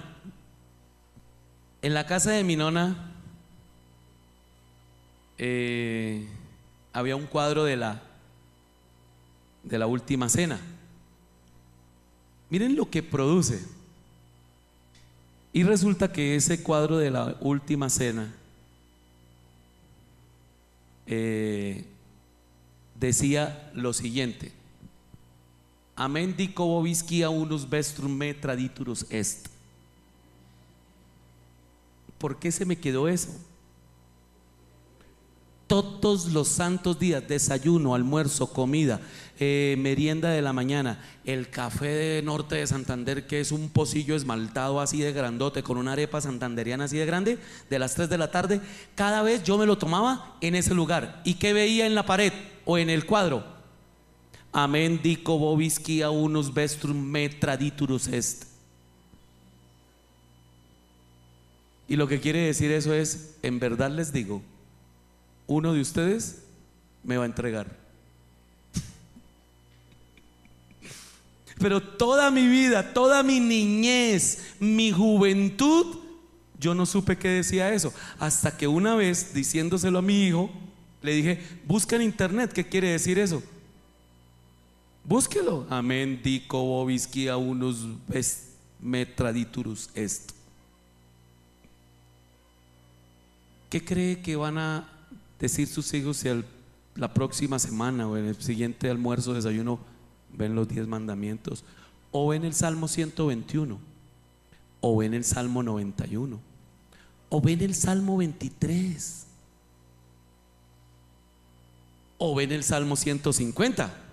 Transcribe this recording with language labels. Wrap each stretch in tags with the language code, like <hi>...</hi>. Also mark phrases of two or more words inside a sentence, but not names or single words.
<es>En la casa de mi nona había un cuadro de la última cena. Miren lo que produce. Y resulta que ese cuadro de la última cena decía lo siguiente:</es> <la>Amen dico vobiscia unus vestrum me traditurus est.</la> <es>¿Por qué se me quedó eso? Todos los santos días, desayuno, almuerzo, comida, merienda de la mañana, el café de Norte de Santander, que es un pocillo esmaltado así de grandote, con una arepa santanderiana así de grande, de las 3 de la tarde, cada vez yo me lo tomaba en ese lugar. ¿Y qué veía en la pared o en el cuadro?</es> <la>Amen dico vobisci a unus vestrum me traditurus est.</la> <es>Y lo que quiere decir eso es: en verdad les digo, uno de ustedes me va a entregar. Pero toda mi vida, toda mi niñez, mi juventud, yo no supe qué decía eso, hasta que una vez, diciéndoselo a mi hijo, le dije: busca en internet qué quiere decir eso. Búsquelo.</es> <la>Amen dico vobisci a unus me traditurus est.</la> <es>¿Qué cree que van a decir sus hijos si la próxima semana o en el siguiente almuerzo, desayuno, ven los 10 mandamientos, o ven el Salmo 121, o ven el Salmo 91, o ven el Salmo 23, o ven el Salmo 150?</es>